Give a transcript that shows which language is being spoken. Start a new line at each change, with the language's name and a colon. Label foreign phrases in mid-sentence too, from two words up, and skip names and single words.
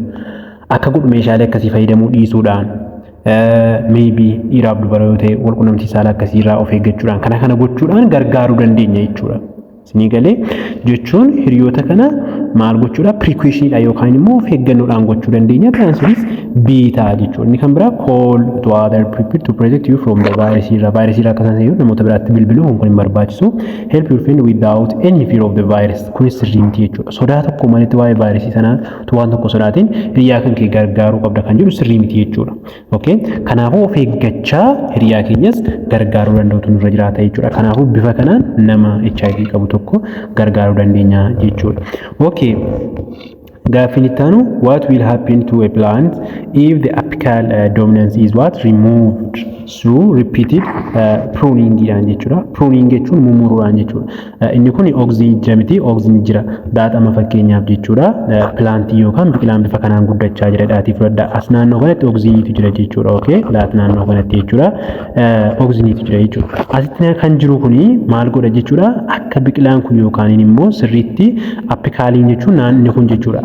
Oromo: Akka godhu meeshaalee akkasii fayyadamuu dhiisuudhaan maybe dhiiraaf dubara yoo ta'e wal quunnamtii saalaa akkasiirraa of eeggachuudhaan kana gochuudhaan gargaaruu dandeenya jechuudha. Isinii galee jechuun hiriyoota kana maal gochuudha? Precautionidha yookaan immoo of eeggannoodhaan gochuu dandeenya. Taasisuus beta jechuudha. Inni kan biraa
English: call to other people to protect you from the virus
Oromo: irraa akkasuma ta'e namoota biraatti bilbiluu kun hin barbaachisu.
English: Help your friend without any fear of the virus.
Oromo: Kunis sirrii miti jechuudha. Sodaa tokko malee waa'ee vaayirasii sanaa waan tokko sodaatiin hiriyaa kan kee gargaaruu qabda kan jedhu sirrii miti jechuudha. Okay? Kanaafuu of eeggachaa hiriyaa keenyas gargaaruu danda'utu nurra jiraata jechuudha. Kanaafuu bifa kanaan nama HIV qabu tokko gargaaruu dandeenya jechuudha.
English: Okay.
Oromo: Gaaffii itti aanu
English: what will happen to a plant if the apical dominance is removed through repeated pruning
Oromo: dhaan jechuudha. Pruning jechuun mummuruudhaan jechuudha. Inni kun oxygen miti, oxygen jira. Daadhama fakkeenyaaf jechuudha. Pilaantii yookaan biqilaan bifa kanaan guddachaa jira dhaatii fudhadha. As naannoo kanatti oxygeniitu jira jechuudha. Okay? Laat naannoo kanatti jechuudha. Oxygeniitu jira jechuudha. Asitti kan jiru kuni maal godha jechuudha? Akka biqilaan kun yookaan immoo sirriitti apikaaliin jechuun naanni kun jechuudha.